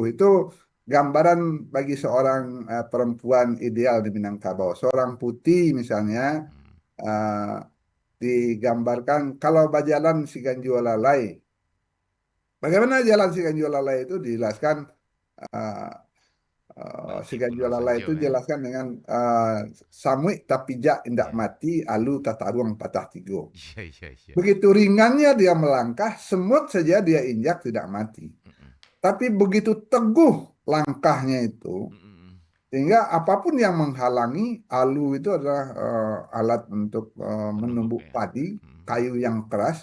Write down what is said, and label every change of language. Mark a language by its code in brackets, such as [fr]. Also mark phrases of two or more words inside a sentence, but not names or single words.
[id] Itu gambaran bagi seorang perempuan ideal di Minangkabau. Seorang putih misalnya eh, digambarkan kalau bajalan si Ganjualalai. Bagaimana jalan si Ganjualalai itu dijelaskan eh, si Balti Pulau Ganjualalai Sajo itu ya. [min] dijelaskan dengan samui tapijak indak [id] Iya. [min] mati alu tataruang patah tigo. [id] Iya, iya, iya. Begitu ringannya dia melangkah, semut saja dia injak tidak mati. Tapi begitu teguh langkahnya itu, sehingga apapun yang menghalangi, alu itu adalah alat untuk menumbuk padi, kayu yang keras.